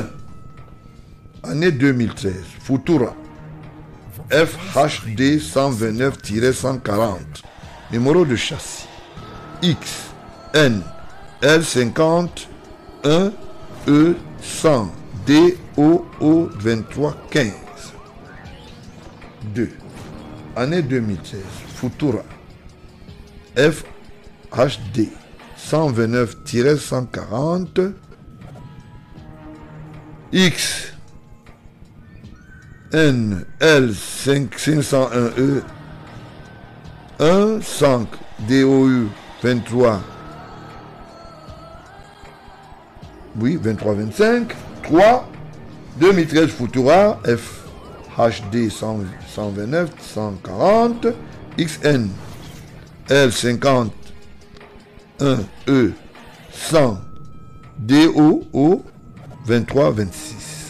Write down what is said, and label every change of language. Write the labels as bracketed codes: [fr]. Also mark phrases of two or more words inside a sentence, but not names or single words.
[fr] Année 2013, Futura FHD 129-140, numéro de châssis X N L50 1 E 100 DOO 2315. 2. Année 2013, Futura FHD 129-140 X N L 501E 1 5 DOU 23 2325 3 2013 Futura FHD 129 140 XN L50 1 E 100 DOO 2326.